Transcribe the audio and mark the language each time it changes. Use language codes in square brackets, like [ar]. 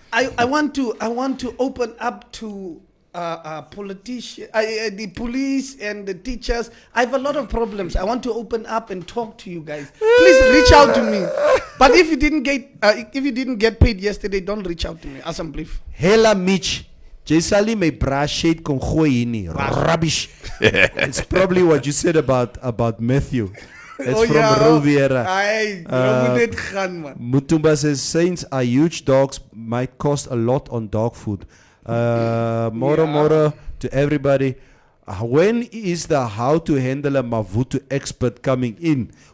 [en] I want to open up to politicians, the police and the teachers. I have a lot of problems. I want to open up and talk to you guys. Please reach out to me. But if you didn't get paid yesterday, don't reach out to me. [af] Asseblief. Hela Mitch. Jy sal nie my bra shade kon gooi hier nie. [en] Rubbish. It's probably what you said about Matthew. It's from Riviera. [af] Ai, moet dit gaan man. [en] Mutumba says saints are huge dogs, might cost a lot on dog food. Moro to everybody. When is the how to handle a Mavutu expert coming in?